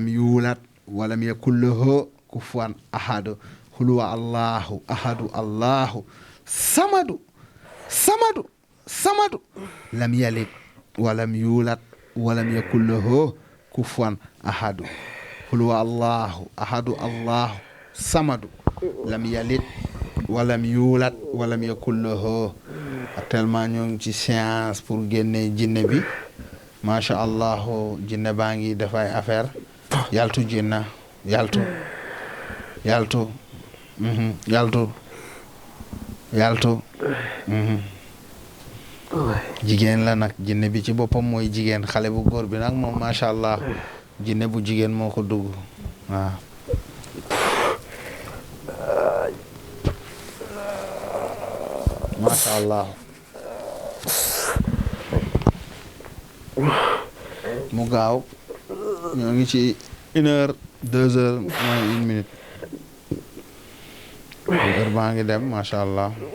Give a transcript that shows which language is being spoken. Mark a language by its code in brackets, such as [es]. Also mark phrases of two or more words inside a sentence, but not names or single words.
[ar] يولد ولم يكن له كفوا أحد قل هو الله أحد الله الصمد الصمد الصمد لم يلد ولم يولد ولم يكن له كفوا أحد قل هو الله أحد الله الصمد لم يلد ولم يولد ولم يكن له. [wo] actuellement ñoo ngi ci séance pour génne jinne bi [ar] ما شاء الله [wo] jinne baa ngi dafay affaire yaltu jinna yaltu yaltu yaltu yaltu jigéen la nag jinne bi ci boppam mooy jigéen xale bu góor bi nag moom [ar] ما شاء الله [wo] jinne bu jigéen moo ko dugg waaw. [ar] ما شاء الله [wo] mu gaaw ñoo ngi ci 1 heure 2 [fr] heures moins [wo] 1 minute heure baa ngi dem [ar] ما شاء الله.